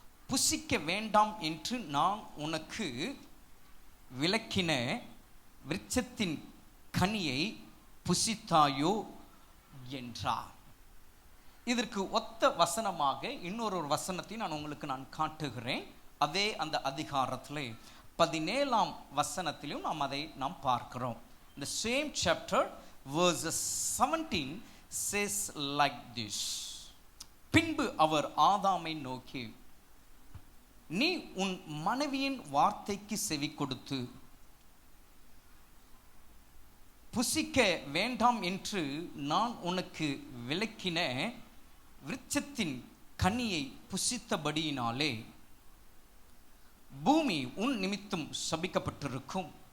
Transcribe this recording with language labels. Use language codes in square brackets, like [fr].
[ta] புசிக்க வேண்டாம் என்று நான் உனக்கு விலக்கின விருட்சத்தின் கனியை புசித்தாயோ என்றார். இதற்கு ஒத்த வசனமாக இன்னொரு வசனத்தை நான் உங்களுக்கு காட்டுகிறேன். அதே அந்த அதிகாரத்திலே 17ஆம் வசனத்திலும் நாம் பார்க்கிறோம். [en] The same chapter verses 17 says like this. [ta] பின்பு அவர் ஆதாமை நோக்கி, நீ உன் மனைவியின் வார்த்தைக்கு செவி கொடுத்து புசிக்க வேண்டாம் என்று நான் உனக்கு விலக்கின விருட்சத்தின் கனியை புசித்தபடியினாலே பூமி உன் நிமித்தம் சபிக்கப்பட்டிருக்கும்.